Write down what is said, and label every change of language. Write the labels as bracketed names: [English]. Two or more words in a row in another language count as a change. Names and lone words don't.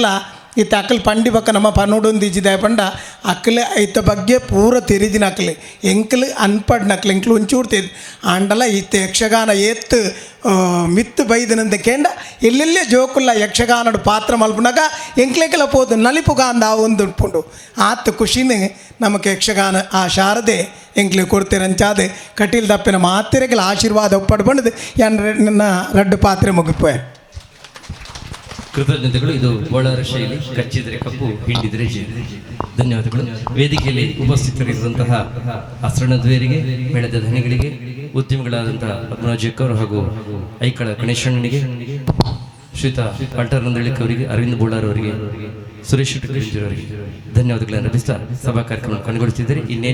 [Tulu] ಇತ್ತ ಅಕ್ಕಲು ಪಂಡಿ ಬಕ್ಕ ನಮ್ಮ ಪನ್ನೋಡೊಂದು ಇಜ್ಜಿದೆ ಪಂಡ ಅಕ್ಕಲೆ ಐತ ಬಗ್ಗೆ ಪೂರ ತೆರಿದಿನ ಅಕ್ಕಲೆ ಎಂಕಲು ಅನ್ಪಡ್ನ ಅಕ್ಕಲೆ ಎಂಕ್ಲು ಒಂಚೂರು ತೆರಿ ಆಂಡಲ ಇತ್ತ ಯಕ್ಷಗಾನ ಏತ್ತು ಮಿತ್ತು ಬೈದನಂದ ಕೇಂಡ ಎಲ್ಲೆಲ್ಲೇ ಜೋಕುಲ್ಲ ಯಕ್ಷಗಾನಡು ಪಾತ್ರ ಮಲ್ಪುನಾಗ ಎಂಕ್ಲೆಗೆಲ್ಲ ಪೋದು ನಲಿಪುಗ ಅಂದ ಒಂದು ಉಟ್ಪುಂಡು ಆತ ಖುಷಿನ ನಮಗೆ ಯಕ್ಷಗಾನ ಆ ಶಾರದೆ ಎಂಕ್ಲೆ ಕೊಡ್ತೇರಂಚಾದೆ ಕಟೀಲ್ ದಪ್ಪಿನ ಮಾತೆರೆಗಳ ಆಶೀರ್ವಾದ ಒಪ್ಪಡು ಬಂಡದು ನನ್ನ ರಡ್ಡು ಪಾತ್ರೆ ಮುಗಿಪೋಯ [Kannada] ಕೃತಜ್ಞತೆಗಳು. ಇದು ಬೋಳಾರ ಶೈಲಿ, ಕಚ್ಚಿದರೆ ಕಪ್ಪು, ಹಿಂಡಿದರೆ ಜೇನು. ಧನ್ಯವಾದಗಳು. ವೇದಿಕೆಯಲ್ಲಿ ಉಪಸ್ಥಿತರಿರುವಂತಹ ಅಸ್ರಣದ್ವೇರಿಗೆ, ಮೇಳದ ಧನಿಗಳಿಗೆ, ಉದ್ಯಮಿಗಳಾದಂತಹ ಪದ್ಮರಾಜಕ್ಕವರು ಹಾಗೂ ಐಕಳ ಗಣೇಶಣ್ಣನಿಗೆ, ಶ್ರೀತಾ ಪಂಟರಂದಳಿಕ್ ಅವರಿಗೆ, ಅರವಿಂದ್ ಬೋಳಾರ್ ಅವರಿಗೆ, ಸುರೇಶ್ ಅವರಿಗೆ ಧನ್ಯವಾದಗಳನ್ನು ಅರ್ಪಿಸ್ತಾ ಸಭಾ ಕಾರ್ಯಕ್ರಮ ಕೊನೆಗೊಳಿಸಿದ್ದಾರೆ.